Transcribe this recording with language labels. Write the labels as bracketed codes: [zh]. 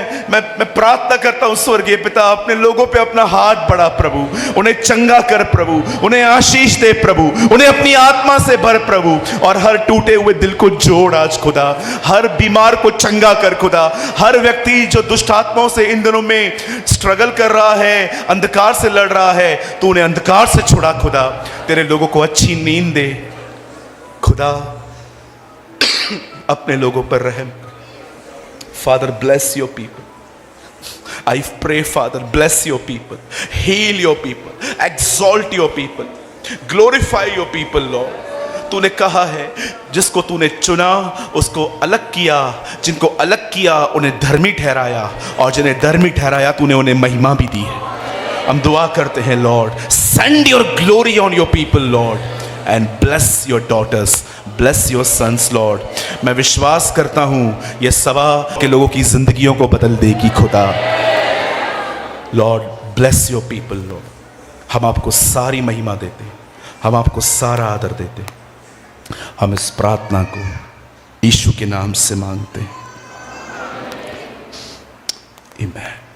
[hi] मैं प्रार्थना करता हूं स्वर्गीय पिता, अपने लोगों पे अपना हाथ बढ़ा प्रभु, उन्हें चंगा कर प्रभु, उन्हें आशीष दे प्रभु, उन्हें अपनी आत्मा से भर प्रभु, और हर टूटे हुए दिल को जोड़ आज खुदा, हर बीमार को चंगा कर खुदा, हर व्यक्ति जो दुष्ट आत्माओं से इन दिनों में स्ट्रगल कर रहा है, अंधकार से लड़ रहा है, तू उन्हें अंधकार से छुड़ा खुदा। तेरे लोगों को अच्छी नींद दे खुदा, अपने लोगों पर रहम। [en] Father, bless your people. I pray, Father, bless your people, heal your people, exalt your people, glorify your people, Lord. [hi] तूने कहा है जिसको तूने चुना उसको अलग किया, जिनको अलग किया उन्हें धर्मी ठहराया, और जिन्हें धर्मी ठहराया तूने उन्हें महिमा भी दी है। हम दुआ करते हैं [en] Lord, send your glory on your people, Lord, and bless your daughters, bless your sons, Lord. [hi] मैं विश्वास करता हूं ये सभा के लोगों की जिंदगियों को बदल देगी खुदा। [en] Lord, bless your people, Lord. [hi] हम आपको सारी महिमा देते हैं, हम आपको सारा आदर देते हैं। हम इस प्रार्थना को यीशु के नाम से मांगते हैं, आमीन।